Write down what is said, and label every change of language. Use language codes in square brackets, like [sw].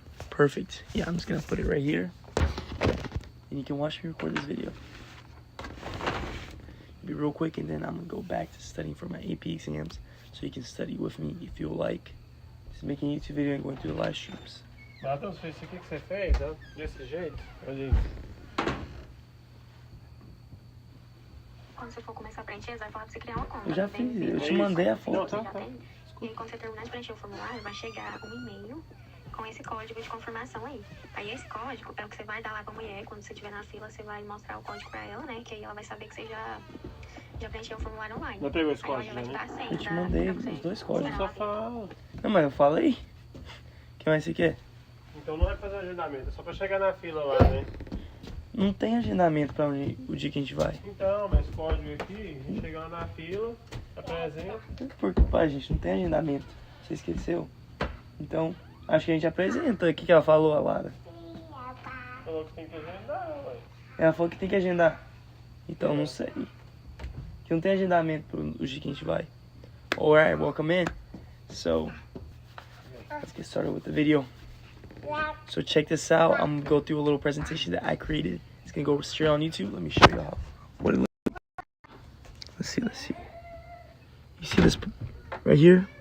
[en] Perfect. Yeah, I'm just gonna put it right here. And you can watch me record this video. It'll be real quick, and then I'm gonna go back to studying for my AP exams, so you can study with me if you like. Just making a YouTube video and going through the live streams. [pt] Matheus, foi isso aqui que você fez, ó? Desse jeito? Olha isso. Quando você for começar a preencher, vai falar pra você criar uma conta. Eu já fiz, eu te mandei a foto. Não, tá. E aí, quando você terminar de preencher o formulário, vai chegar um e-mail com esse código de confirmação aí. Aí esse código é o que você vai dar lá pra mulher. Quando você estiver na fila, você vai mostrar o código pra ela, né? Que aí ela vai saber que você já preencheu o formulário online. Não pegou esse Aí ela código, já vai te dar a senha Eu te mandei pra você os 2 códigos. Só fala. Não, mas eu falei. O que mais você quer? Então não vai fazer agendamento, é só pra chegar na fila lá, né? Não tem agendamento pra onde, o dia que a gente vai. Então, mas código aqui, a gente chega lá na fila, apresenta. Porque, pai, gente, não tem agendamento. Você esqueceu? Então, acho que a gente apresenta. O que ela falou, a Lara? Falou que tem que agendar, ué. Ela falou que tem que agendar. Então, não sei. Que não tem agendamento pro dia que a gente vai. [en] Alright, welcome in. So, let's get started with the video. So check this out. I'm gonna go through a little presentation that I created. It's gonna go straight on YouTube. Let me show you how what it looks like. Let's see. You see this right here?